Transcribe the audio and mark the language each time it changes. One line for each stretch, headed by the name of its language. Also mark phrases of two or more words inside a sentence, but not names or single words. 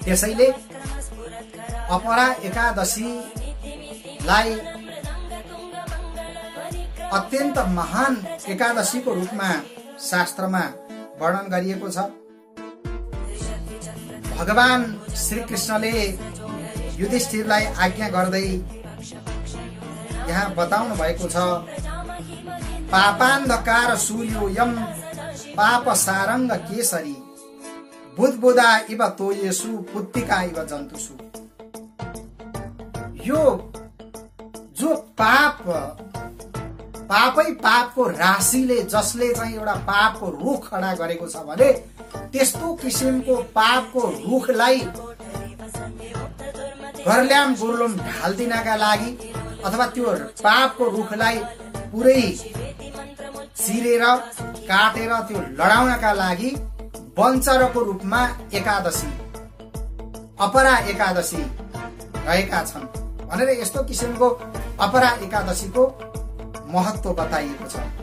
Nepali: त्यसैले अपरा एकादशीलाई अत्यन्त महान एकादशीको रूपमा शास्त्रमा वर्णन गरिएको छ। भगवान श्री कृष्णले युधिष्ठिरलाई आज्ञा गर्दै यहाँ बताउनु भएको छ,
Sanskrit: पापान्धकार सूर्योयम पाप सारंग केसरी बुधबुदा इव तोयेसु पुत्तिका इव जन्तुसु।
Nepali: यो जो पापै पापको राशिले जसले चाहिँ एउटा पापको रुख खडा गरेको छ भने त्यस्तो किसिमको पापको रुखलाई गर्ल्याम गुर्लुम ढाल्दिनका लागि अथवा त्यो पापको रुखलाई पुरै चिरेर काटेर त्यो लडाउनका लागि वञ्चरको रूपमा एकादशी, अपरा एकादशी रहेका छन् भनेर यस्तो किसिमको अपरा एकादशीको महत्व बताइएको छ।